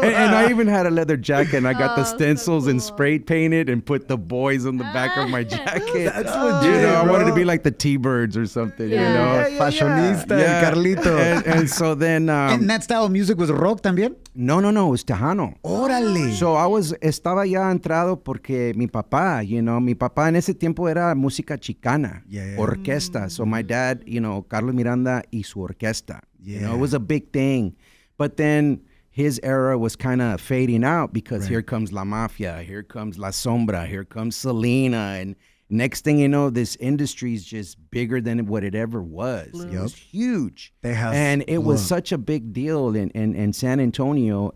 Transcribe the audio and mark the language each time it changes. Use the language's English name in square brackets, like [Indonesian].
[English] And I even had a leather jacket, and I got the stencils and spray painted and put the Boys on the back of my jacket. That's legit, You know, I wanted to bro. be like the T-Birds or something, you know? Fashionista, Carlito. And so then... and that style of music was rock también? No, it was Tejano. [Spanish] Órale. So estaba ya entrado porque mi papá en ese tiempo era música chicana, orquesta. [English] So my dad, you know, Carlos Miranda y su orquesta. You know, it was a big thing. But then his era was kind of fading out because here comes La Mafia, here comes La Sombra, here comes Selena. And next thing you know, this industry is just bigger than what it ever was. It was huge. And it was such a big deal in San Antonio.